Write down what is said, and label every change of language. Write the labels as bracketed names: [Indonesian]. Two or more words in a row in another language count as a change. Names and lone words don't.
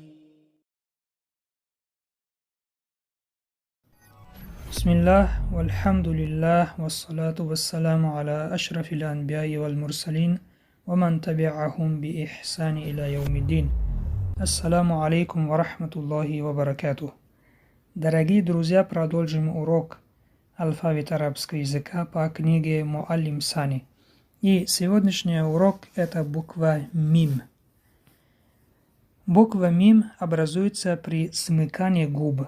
[Arabic] بسم الله والحمد لله والصلاة والسلام على أشرف الأنبياء والمرسلين ومن تبعهم بإحسان إلى يوم الدين. السلام عليكم ورحمة الله وبركاته. [Russian] Дорогие друзья, продолжим урок алфавита арабского языка по книге Муаллим Сани. И сегодняшний урок – это буква Мим. Буква Мим образуется при смыкании губ.